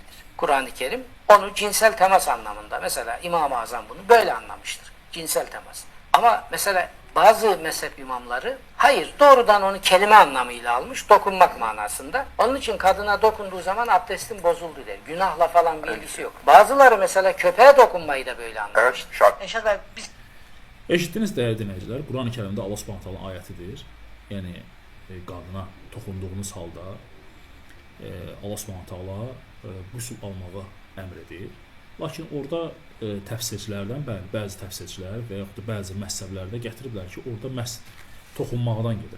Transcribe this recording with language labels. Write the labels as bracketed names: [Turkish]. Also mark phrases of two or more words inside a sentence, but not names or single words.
[Turkish] Kur'an-ı Kerim onu cinsel temas anlamında. Mesela İmam-ı Azam bunu böyle anlamıştır. Cinsel temas. Ama mesela bazı mezhep imamları hayır, doğrudan onu kelime anlamıyla almış, dokunmak manasında. Onun için kadına dokunduğu zaman abdestin bozuldu der. Günahla falan bir ilgisi yok. Bazıları mesela köpeğe dokunmayı da böyle anlamış. Evet, şart. Biz [Azerbaijani] Eşitdiniz dəyərli dinləyicilər, Quran-ı Kərimdə Allah [Arabic] سبحانه تعالى [Azerbaijani] ayətidir. Yəni qadına toxunduğunuz halda Allah [Arabic] سبحانه تعالى [Azerbaijani] qüsl almağı əmr edir. Lakin orada təfsirçilərdən bəzi təfsirçilər və yaxud da bəzi məzhəblərdə gətiriblər ki, orada məhz toxunmaqdan gedir.